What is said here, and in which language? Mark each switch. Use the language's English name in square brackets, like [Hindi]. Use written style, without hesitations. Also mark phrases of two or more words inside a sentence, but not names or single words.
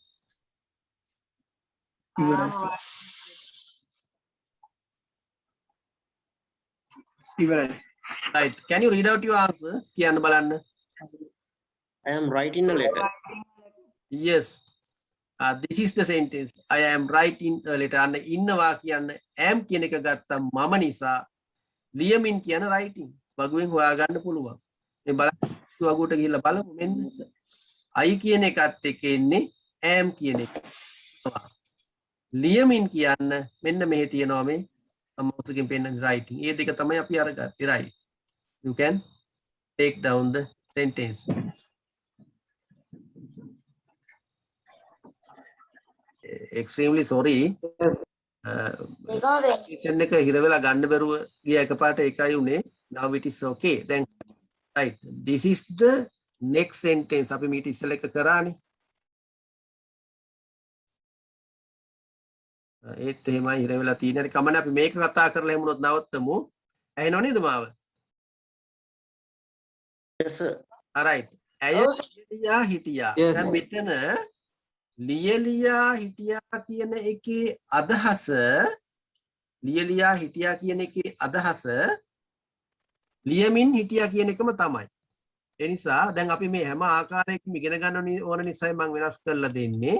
[Sinhala] ඉවරයි. ඉවරයි. [English] Right. Can you read out your answer? [Sinhala] කියන්න බලන්න. [English] I am writing a letter. Yes. This is the sentence. I am writing a letter. [Sinhala] අන්න ඉන්නවා කියන්න am කියන එක ගත්තම මම නිසා ලියමින් කියන writing. වගුවෙන් හොයාගන්න පුළුවන්. මේ බලන්න වගුවට ගිහිල්ලා බලමු මෙන්න. I කියන එකත් එක්ක එන්නේ am කියන එක. ලියමින් කියන්න මෙන්න මෙහෙ තියෙනවා මේ mouse එකෙන් පෙන්නන writing. මේ දෙක තමයි අපි අරගත්තේ. [English] Right. You can take down the sentence. Extremely sorry. [Sinhala] Presentation එක හිර වෙලා ගන්න බැරුව ගිය එකපාරට ඒකයි උනේ. [English] Now it is okay. Then right. This is the next sentence. [Sinhala] අපි මීට ඉස්සෙල්ලා එක කරානේ. ඒත් එහෙමයි හිර වෙලා තියෙන්නේ. හරි කමන්නේ අපි මේක කතා කරලා එමුනොත් නවත්තමු. ඇහෙනව නේද මාව? [English] Yes, sir. Alright. [Sinhala] ඇය ලියලියා හිටියා. දැන් මෙතන ලියලියා හිටියා කියන එකේ අදහස ලියලියා හිටියා කියන එකේ අදහස ලියමින් හිටියා කියන එකම තමයි. ඒ නිසා දැන් අපි මේ හැම ආකාරයකින්ම ඉගෙන ගන්න ඕන නිසා මම වෙනස් කරලා දෙන්නේ.